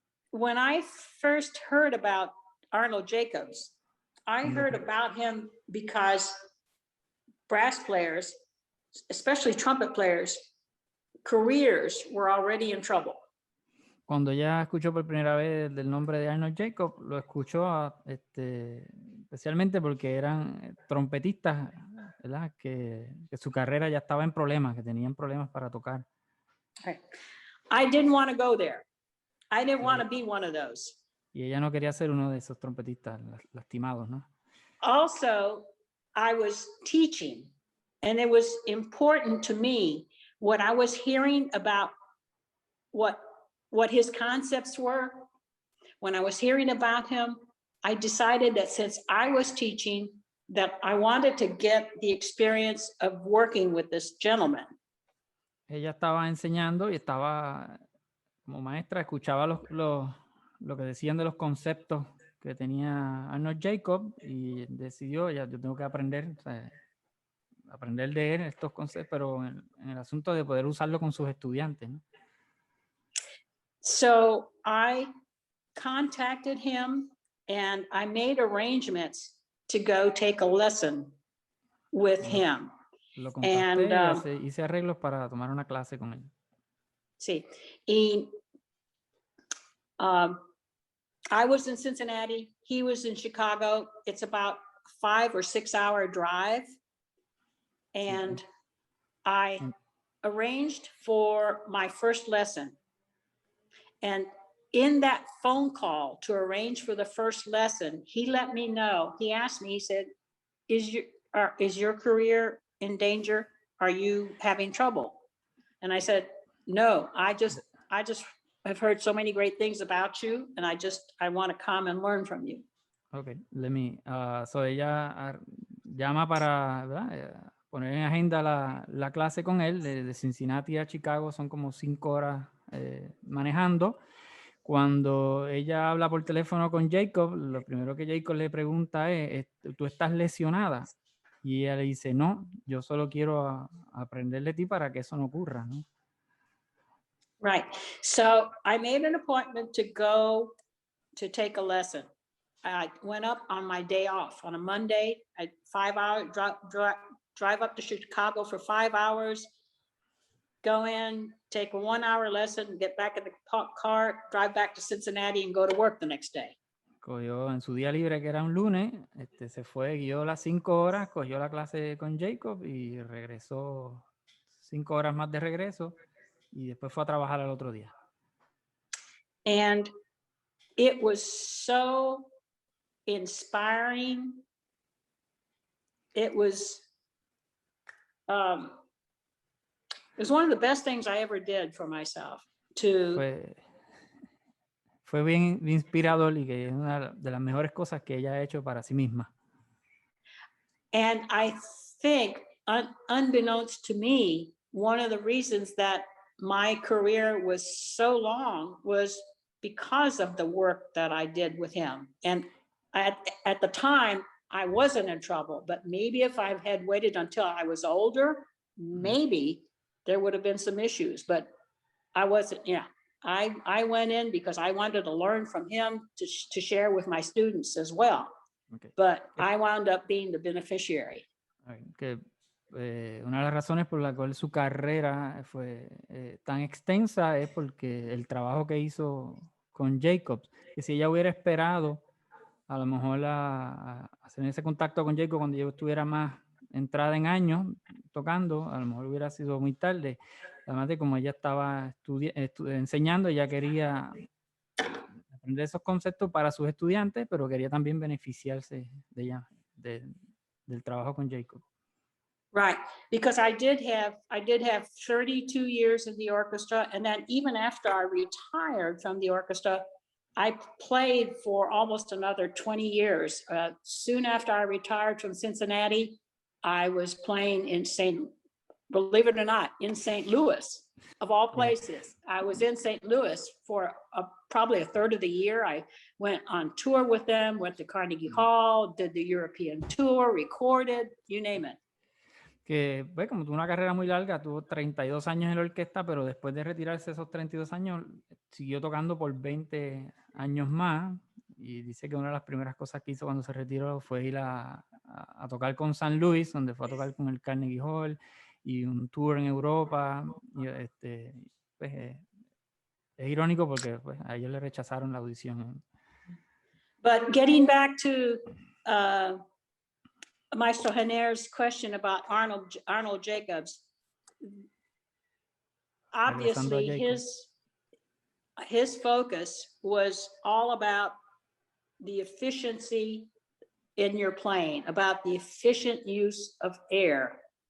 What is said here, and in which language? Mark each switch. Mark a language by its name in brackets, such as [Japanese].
[English] When I first heard about Arnold Jacobs, I heard about him because brass players, especially trumpet players, careers were already in trouble. [Spanish] Cuando ella escuchó por primera vez del nombre de Arnold Jacob, lo escuchó especialmente porque eran trompetistas, ¿verdad? Que su carrera ya estaba en problemas, que tenían problemas para tocar. [English] I didn't want to go there. I didn't want to be one of those. [Spanish] Y ella no quería ser uno de esos trompetistas lastimados, ¿no? [English] Also, I was teaching, and it was important to me what I was hearing about what his concepts were when I was hearing about him, I decided that since I was teaching, that I wanted to get the experience of working with this gentleman. [Spanish] Ella estaba enseñando y estaba como maestra, escuchaba lo que decían de los conceptos que tenía Arnold Jacob y decidió, ya yo tengo que aprender, o sea, aprender de él estos conceptos, pero en el asunto de poder usarlo con sus estudiantes, ¿no? [English] So I contacted him and I made arrangements to go take a lesson with him. [Spanish] Lo contacté y hice arreglos para tomar una clase con él. Sí, y [English] I was in Cincinnati, he was in Chicago. It's about 5 or 6 hour drive. And I arranged for my first lesson. And in that phone call to arrange for the first lesson, he let me know, he asked me, he said, is your career in danger? Are you having trouble? And I said, no, I just have heard so many great things about you, and I want to come and learn from you. Okay, so [Spanish] ella llama para, ¿verdad? Poner en agenda la clase con él, de Cincinnati a Chicago son como 5 horas manejando. Cuando ella habla por teléfono con Jacob, lo primero que Jacob le pregunta es, ¿tú estás lesionada? Y ella le dice, no, yo solo quiero aprender de ti para que eso no ocurra, ¿no? [English] Right. So I made an appointment to go to take a lesson. I went up on my day off on a Monday. I 5 hours drive up to Chicago for 5 hours, go in, take a 1 hour lesson, get back in the car, drive back to Cincinnati and go to work the next day. [Spanish] Cogió en su día libre, que era un lunes, se fue, guió las 5 horas, cogió la clase con Jacob y regresó 5 horas más de regreso y después fue a trabajar al otro día. [English] And it was so inspiring. It was one of the best things I ever did for myself. [Spanish] Fue bien inspirador y que es una de las mejores cosas que ella ha hecho para sí misma. [English] And I think, unbeknownst to me, one of the reasons that my career was so long was because of the work that I did with him. And at the time, I wasn't in trouble, but maybe if I had waited until I was older, maybe there would have been some issues, but I wasn't, yeah. I went in because I wanted to learn from him to share with my students as well. Okay. But I wound up being the beneficiary. Okay. [Spanish] Una de las razones por la cual su carrera fue tan extensa es porque el trabajo que hizo con Jacobs, que si ella hubiera esperado a lo mejor a hacer ese contacto con Jacob cuando yo estuviera más entrada en años tocando, a lo mejor hubiera sido muy tarde. Además de como ella estaba enseñando, ella quería aprender esos conceptos para sus estudiantes, pero quería también beneficiarse de ella, del trabajo con Jacob. [English] Right, because I did have 32 years in the orchestra, and then even after I retired from the orchestra, I played for almost another 20 years. Soon after I retired from Cincinnati, I was playing in believe it or not, in St. Louis, of all places. I was in St. Louis for probably a third of the year. I went on tour with them, went to Carnegie Hall, did the European tour, recorded, you name it. [Spanish] Que, pues, como tuvo una carrera muy larga, tuvo 32 años en la orquesta, pero después de retirarse esos 32 años, siguió tocando por 20 años más, y dice que una de las primeras cosas que hizo cuando se retiró fue ir a tocar con San Luis, donde fue a tocar con el Carnegie Hall, y un tour en Europa, y pues, es irónico porque pues, a ellos le rechazaron la audición. [English] But getting back to Maestro Janer's question about Arnold Jacobs, obviously his focus was all about the efficiency in your playing, about the efficient use of air.